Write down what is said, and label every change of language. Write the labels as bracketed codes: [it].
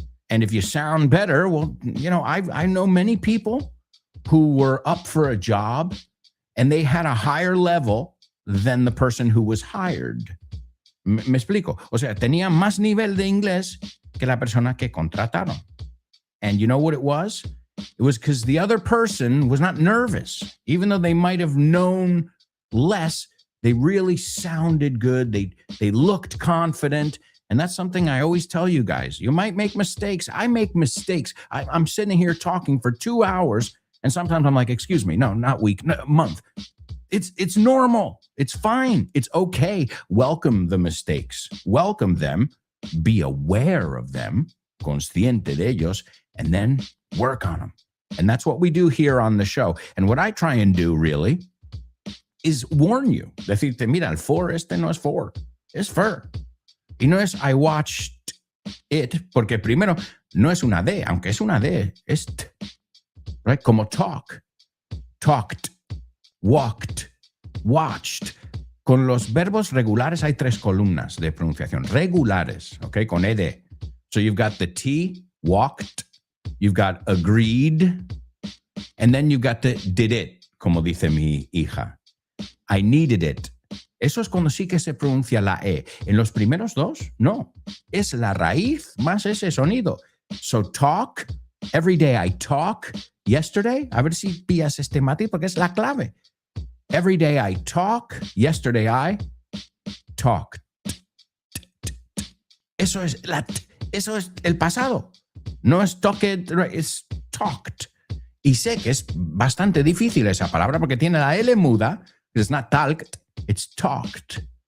[en] And if you sound better, well, I know many people who were up for a job and they had a higher level than the person who was hired. [es] Me explico. O sea, tenía más nivel de inglés que la persona que contrataron. [en] And you know what it was? It was because the other person was not nervous. Even though they might have known less, they really sounded good. They looked confident. And that's something I always tell you guys. You might make mistakes. I make mistakes. I'm sitting here talking for 2 hours And sometimes I'm like, excuse me, no, not week, no, month. It's normal. It's fine. It's okay. Welcome the mistakes. Welcome them. Be aware of them, [es] consciente de ellos, [en] and then work on them. And that's what we do here on the show. And what I try and do really is warn you. [es] Decirte, mira, el for este no es for, es fur. Y no es [en] I watched it, [es] porque primero no es una D, aunque es una D, es t, right? Como talk, talked, walked, watched. Con los verbos regulares hay tres columnas de pronunciación. Regulares, okay, con ed. [en] So you've got the T, walked, you've got agreed, and then you've got the did it, [es] como dice mi hija. [en] I needed it. [es] Eso es cuando sí que se pronuncia la E. En los primeros dos, no. Es la raíz más ese sonido. [en] So talk, every day I talk. Yesterday, [es] a ver si pillas este matiz porque es la clave. [en] Every day I talk. Yesterday I talked. [es] Eso es el pasado. No es talked, es talked. Y sé que es bastante difícil esa palabra porque tiene la L muda. [en] It's not talked, it's talked.